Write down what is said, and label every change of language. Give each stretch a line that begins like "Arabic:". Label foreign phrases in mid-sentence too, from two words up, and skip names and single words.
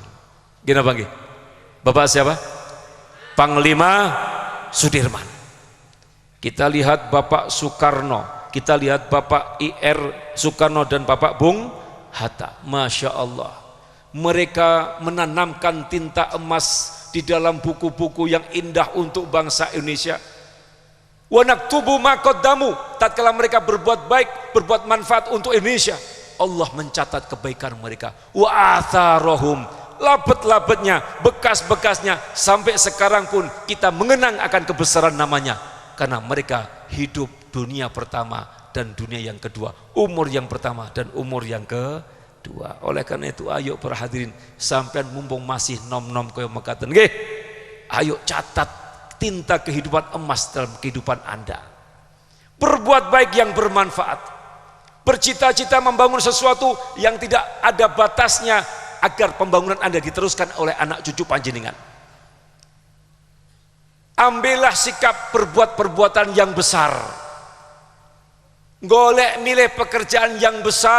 Indonesian: Gimana Bang? Bapak siapa? Panglima Sudirman. Kita lihat Bapak Soekarno. Kita lihat Bapak I.R. Soekarno dan Bapak Bung Hatta.
Arabic: ما شاء الله,
Indonesian: mereka menanamkan tinta emas di dalam buku-buku yang indah untuk bangsa Indonesia.
Arabic: ونكتب ما قدموا,
Indonesian: tatkala mereka berbuat baik, berbuat manfaat untuk Indonesia, Allah mencatat kebaikan mereka.
Arabic: وآثارهم, labet-labetnya,
Indonesian: bekas-bekasnya, sampai sekarang pun kita mengenang akan kebesaran namanya, karena mereka hidup dunia pertama dan dunia yang kedua, umur yang pertama dan umur yang kedua. Oleh karena itu, ayo para hadirin,
Javanese: sampean mumpung masih nom-nom kaya mekaten nggih,
Indonesian: ayo catat tinta kehidupan emas dalam kehidupan Anda. Berbuat baik yang bermanfaat, bercita-cita membangun sesuatu yang tidak ada batasnya, agar pembangunan Anda diteruskan oleh anak cucu panjenengan. Ambillah sikap berbuat perbuatan yang besar,
Javanese: golek milih
Indonesian: pekerjaan yang besar.